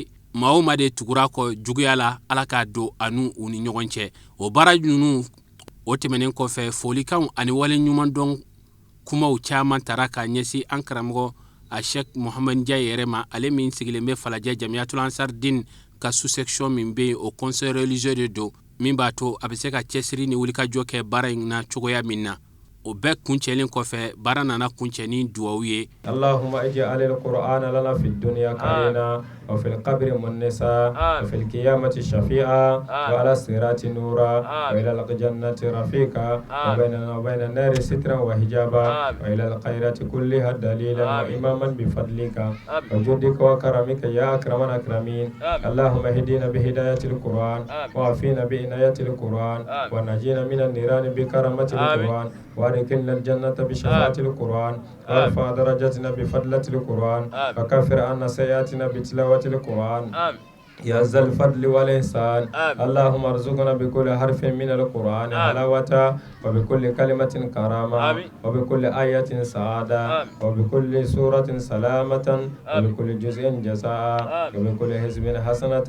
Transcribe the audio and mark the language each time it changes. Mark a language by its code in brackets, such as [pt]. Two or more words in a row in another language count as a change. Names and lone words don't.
[bm] maa o maa de tugura kɔ juguya la ala k'a don ani u ni ɲɔgɔn cɛ o baara ninnu o tɛmɛnen kɔfɛ folikanw ani wale ɲuman dɔn kumaw caman tara ka ɲɛsin an karamɔgɔ a Sheikh Mohamed Ndiaye yɛrɛ ma ale min sigilen bɛ falajɛ Jamiyatul Ansar Din ka sous-section min bɛ o [fr] conseil religieux [bm] de do min b'a to a bɛ se ka cɛsiri ni wulikajɔ kɛ baara in na cogoya min na o bɛɛ kuncɛlen kɔfɛ baara nana kuncɛ ni duwawu ye [ar] اللهم اجعل القرآن لنا في الدنيا قرينا وفي القبر مؤنسا وفي القيامة شفيعا وعلى الصراط نورا وإلى الجنة رفيقا وبيننا وبين النار سترا وحجابا وإلى الخيرات كلها دليلا وإماما بفضلك وجودك وكرمك يا أكرم الأكرمين اللهم اهدنا بهداية القرآن وعافنا بعناية القرآن ونجنا من النيران بكرامة القرآن وادخلنا الجنة بشفاعة القرآن وارفع درجتنا بفضلة القرآن وكفر عنا سيئاتنا بتلاوة القرآن يا ذا الفضل والإحسان اللهم ارزقنا بكل حرف من القرآن حلاوة وبكل كلمة كرامة وبكل آية سعادة وبكل سورة سلامة وبكل جزء جزاء وبكل حزب حسنة